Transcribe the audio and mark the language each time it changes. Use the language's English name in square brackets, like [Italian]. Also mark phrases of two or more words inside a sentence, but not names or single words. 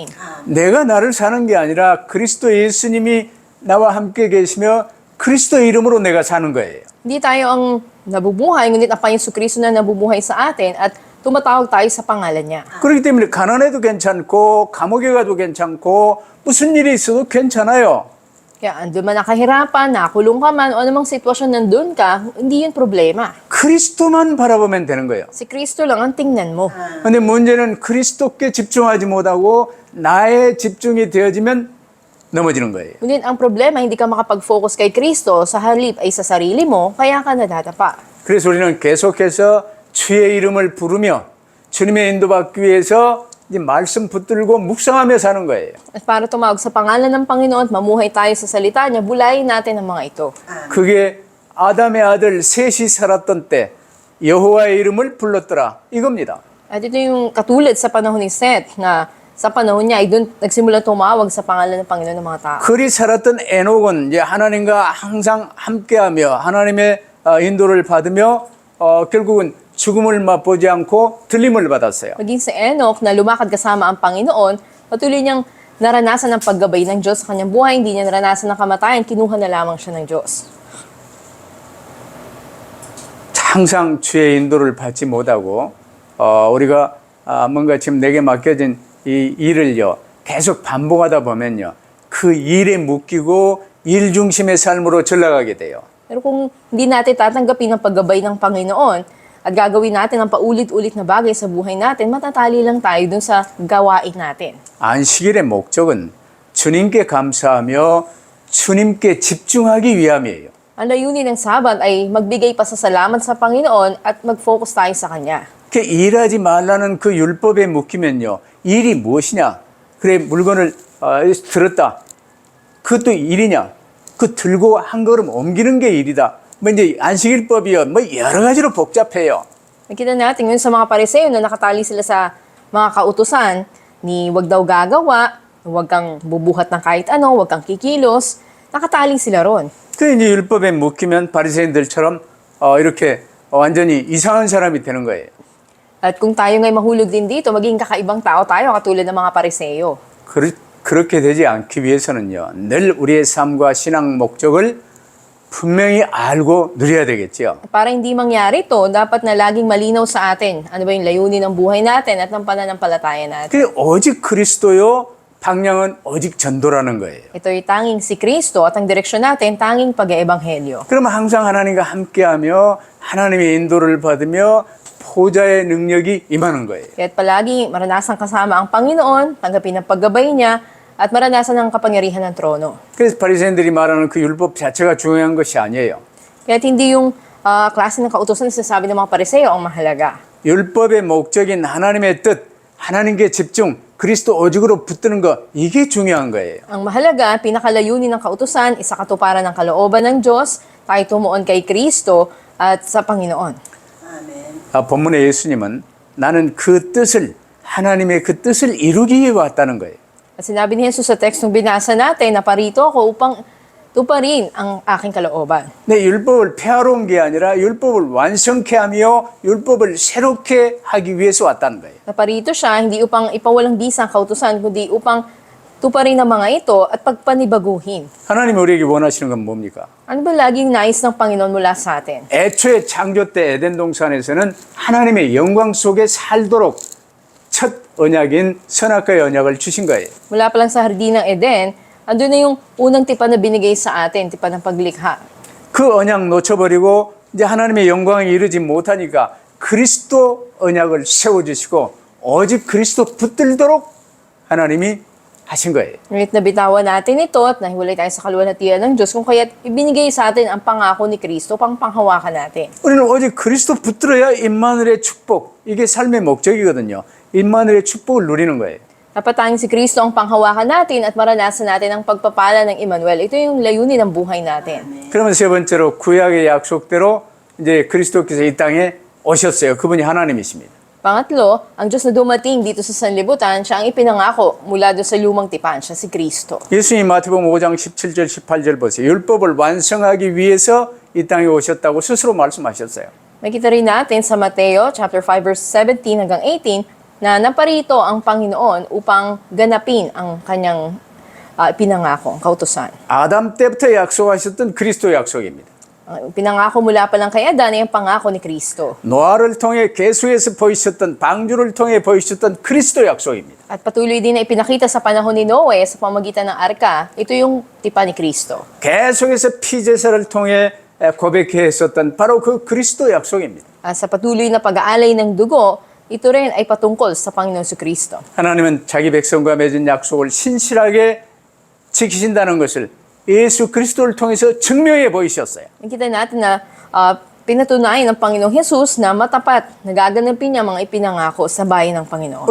[Korean] 내가 나를 사는 게 아니라 그리스도 예수님이 나와 함께 계시며 그리스도 이름으로 내가 사는 거예요. [Filipino] Hindi tayo ang nabubuhay, ngunit ang Panginoon Kristo na nabubuhay sa atin at tumatawag tayo sa pangalan niya. [Korean] 그렇기 때문에 가난해도 괜찮고 감옥에 가도 괜찮고 무슨 일이 있어도 괜찮아요. [Filipino] Kaya andun man ang kahirapan, nakulong ka man, o anumang sitwasyon nandun ka, hindi yun problema. [Korean] 그리스도만 바라보면 되는 거예요. [Filipino] Si Kristo lang ang tingnan mo. [Korean] 근데 문제는 그리스도께 집중하지 못하고 나의 집중이 되어지면 넘어지는 거예요. [Filipino] Ngunit ang problema, hindi ka makapag-focus kay Kristo, sa halip ay sa sarili mo, kaya ka nadadapa. [Korean] 그래서 우리는 계속해서 주의 이름을 부르며 주님의 인도받기 위해서 이 말씀 붙들고 묵상하며 사는 거예요. [Filipino] At para tumawag sa pangalan ng Panginoon at mamuhay tayo sa salita niya, bulayin natin ang mga ito. [Korean] 그게 아담의 아들 셋이 살았던 때 여호와의 이름을 불렀더라 이겁니다. [Filipino] At ito yung katulad sa panahon ni Seth na sa panahon niya ay doon nagsimula tumawag sa pangalan ng Panginoon ng mga tao. [Korean] 그리 살았던 에녹은 이제 하나님과 항상 함께하며 하나님의 인도를 받으며 결국은 죽음을 맛보지 않고 들림을 받았어요. [Filipino] Maging si Enoch na lumakad kasama ang Panginoon, patuloy niyang naranasan ang paggabay ng Diyos sa kanyang buhay, hindi niya naranasan ang kamatayan, kinuha na lamang siya ng Diyos. [Korean] 항상 주의 인도를 받지 못하고 우리가 뭔가 지금 내게 맡겨진 이 일을요 계속 반복하다 보면요 그 일에 묶이고 일 중심의 삶으로 전락하게 돼요. [Filipino] Pero kung hindi natin tatanggapin ang paggabay ng Panginoon at gagawin natin ang paulit-ulit na bagay sa buhay natin, matatali lang tayo dun sa gawain natin. [Korean] 안식일의 목적은 주님께 감사하며 주님께 집중하기 위함이에요. [Filipino] Ang layunin ng Sabat ay magbigay pasasalamat sa Panginoon at mag-focus tayo sa Kanya. [Korean] 그 일하지 말라는 그 율법에 묶이면요. 일이 무엇이냐? 그래 물건을 들었다. 그것도 일이냐? 그 들고 한 걸음 옮기는 게 일이다. 뭐 이제 안식일법이요. 뭐 여러 가지로 복잡해요. [Filipino] Nakita natin yun sa mga pariseo na nakatali sila sa mga kautusan ni wag daw gagawa, wag kang bubuhat ng kahit ano, wag kang kikilos. Nakatali sila ron. [Korean] 그 이제 율법에 묶이면 바리새인들처럼 이렇게 완전히 이상한 사람이 되는 거예요. [Filipino] At kung tayo ngay mahulog din dito, maging kakaibang tao tayo katulad ng mga pariseo. [Korean] 그렇게 되지 않기 위해서는요. 늘 우리의 삶과 신앙 목적을 분명히 알고 누려야 되겠죠. [Filipino] Para hindi mangyari to, dapat na laging malinaw sa atin. Ano ba yung layunin ng buhay natin at ng pananampalataya natin. [Korean] 그 오직 그리스도요. 방향은 오직 전도라는 거예요. [Filipino] Ito'y tanging si Kristo at ang direksyon natin, tanging pag-eebanghelyo. [Korean] 그러면 항상 하나님과 함께하며 하나님의 인도를 받으며 보좌의 능력이 임하는 거예요. [Filipino] Kaya't palagi maranasan kasama ang Panginoon, tanggapin ang paggabay niya, at maranasan ang kapangyarihan ng trono. [Korean] 그래서 바리새인들이 말하는 그 율법 자체가 중요한 것이 아니에요. [Filipino] Kaya't hindi yung klase ng kautosan na sinasabi ng mga pariseo ang mahalaga. [Korean] 율법의 목적인 하나님의 뜻, 하나님께 집중, 그리스도 오직으로 붙드는 거 이게 중요한 거예요. [Filipino] Ang mahalaga, pinakalayunin ng kautusan, isa katuparan ng kalooban ng Diyos, tayo tumuon kay Kristo at sa Panginoon. [Korean] 본문의 예수님은 나는 그 뜻을 하나님의 그 뜻을 이루기 위해 왔다는 거예요. [Filipino] At sinabi ni Jesus sa tekstong binasa natin na parito ako upang tuparin ang aking kalooban. [Korean] 내 율법을 폐하러 온 게 아니라 율법을 완성케 하며 율법을 새롭게 하기 위해서 왔다는 거예요. [Filipino] Na parito siya, hindi upang ipawalang bisa ang kautusan, kundi upang tuparin ang mga ito at pagpanibaguhin. [Korean] 하나님이 우리에게 원하시는 건 뭡니까? [Filipino] Ano ba laging nais ng Panginoon mula sa atin? [Korean] 애초에 창조 때 에덴 동산에서는 하나님의 영광 속에 살도록 첫 언약인 선악과의 언약을 주신 거예요. [Filipino] Mula pa lang sa hardin ng Eden, andun na yung unang tipan na binigay sa atin, tipan ng paglikha. [Korean] 그 언약 놓쳐버리고 이제 하나님의 영광에 이르지 못하니까 그리스도 언약을 세워주시고 오직 그리스도 붙들도록 하나님이 하신 거예요. [Filipino] Ngunit nabitawan natin ito at nahiwalay tayo sa kaluwalhatian ng Diyos kung kaya't ibinigay sa atin ang pangako ni Kristo pang panghawakan natin. [Korean] 우리는 오직 그리스도 붙들어야 임마누엘의 축복, 이게 삶의 목적이거든요. 임마누엘의 축복을 누리는 거예요. [Filipino] Dapat tanging si Kristo ang panghawakan natin at maranasan natin ang pagpapala ng Emmanuel. Ito yung layunin ng buhay natin. [Korean] 그러면 세 번째로 구약의 약속대로 이제 그리스도께서 이 땅에 오셨어요. 그분이 하나님이십니다. [Filipino] Pangatlo, ang Diyos na dumating dito sa sanlibutan, siya ang ipinangako mula doon sa lumang tipan, siya si Kristo. [Korean] 예수님 마태복음 5장 17절 18절 보세요. 율법을 완성하기 위해서 이 땅에 오셨다고 스스로 말씀하셨어요. [Filipino] Makita rin natin sa Mateo chapter 5 verse 17 hanggang 18 na naparito ang Panginoon upang ganapin ang kanyang pinangako, ang kautusan. [Korean] 아담 때부터 약속하셨던 그리스도 약속입니다. [Filipino] Pinangako mula pa lang kay Adan ay ang pangako ni Kristo. [Korean] 노아를 통해 계수에서 보이셨던 방주를 통해 보이셨던 그리스도 약속입니다. [Filipino] At patuloy din na ipinakita sa panahon ni Noe sa pamagitan ng arka, ito yung tipan ni Kristo. [Korean] 계속해서 피제사를 통해 고백했었던 바로 그 그리스도 약속입니다. [Filipino] At sa patuloy na pag-aalay ng dugo, ito rin ay patungkol sa Panginoon Kristo. [Korean] 하나님은 자기 백성과 맺은 약속을 신실하게 지키신다는 것을 예수 그리스도를 통해서 증명해 보이셨어요. [Filipino] Nakita natin na pinatunayan ng Panginoong Jesus na matapat, nagaganapin niya mga ipinangako sa bayan ng Panginoon.